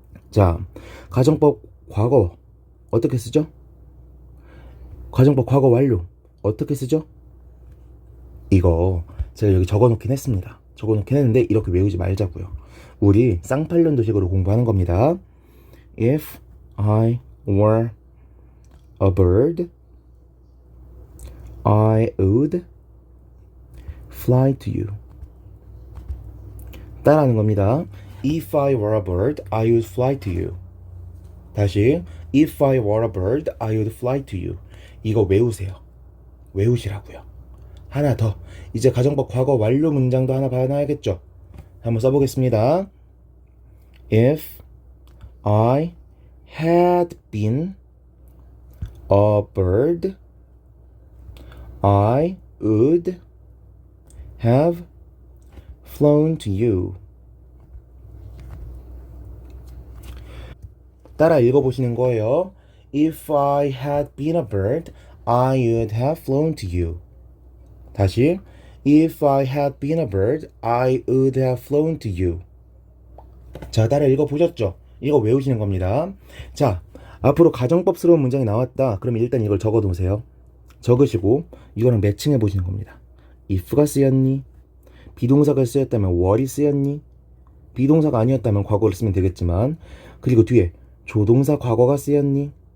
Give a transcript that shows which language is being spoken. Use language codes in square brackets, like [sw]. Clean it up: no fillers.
[ko] 자, 가정법 과거 어떻게 쓰죠? 가정법 과거 완료 어떻게 쓰죠? 이거 제가 여기 적어놓긴 했습니다. 적어놓긴 했는데 이렇게 외우지 말자고요. 우리 쌍팔년도식으로 공부하는 겁니다. [en] If I were a bird, I would fly to you. [ko] 따라하는 겁니다. [en] If I were a bird, I would fly to you. [ko] 다시 [en] If I were a bird, I would fly to you. [ko] 이거 외우세요. 외우시라고요. 하나 더. 이제 가정법 과거 완료 문장도 하나 봐야겠죠. 한번 써보겠습니다. [en] If I had been a bird, I would have flown to you. [ko] 따라 읽어보시는 거예요. [en] If I had been a bird, I would have flown to you. [ko] 다시 [en] If I had been a bird, I would have flown to you. [ko] 자, 따라 읽어보셨죠? 이거 외우시는 겁니다. 자, 앞으로 가정법스러운 문장이 나왔다. 그럼 일단 이걸 적어놓으세요. 적으시고 이거랑 매칭해 보시는 겁니다. if가 쓰였니? 비동사가 쓰였다면 what이 쓰였니? 비동사가 아니었다면 과거를 쓰면 되겠지만, 그리고 뒤에 조동사 과거가 쓰였니?